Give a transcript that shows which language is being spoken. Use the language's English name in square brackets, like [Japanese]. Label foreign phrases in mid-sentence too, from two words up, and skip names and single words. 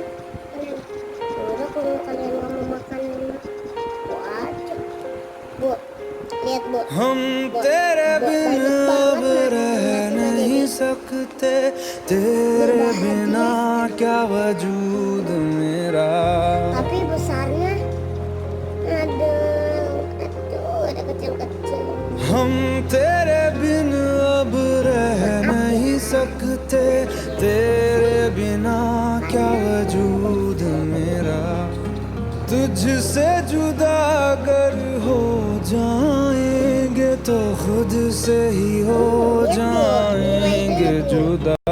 [Indonesian] Udah, kalau kalian nggak mau makan, bu aja. Bu, lihat bu. [Hindi] हम तेरे बिन अब रह नहीं सकते, तेरे बिना क्या वजूद मेरा। [Indonesian] Tapi besarnya, ada kecil-kecil. [Hindi] हम तेरे बिन अब रह नहीं सकते, तेरे बिना क्या वजूद मेरा। तुझसे जुदा अगर हो जाएंगे तो खुद से ही हो जाएंगे जुदा,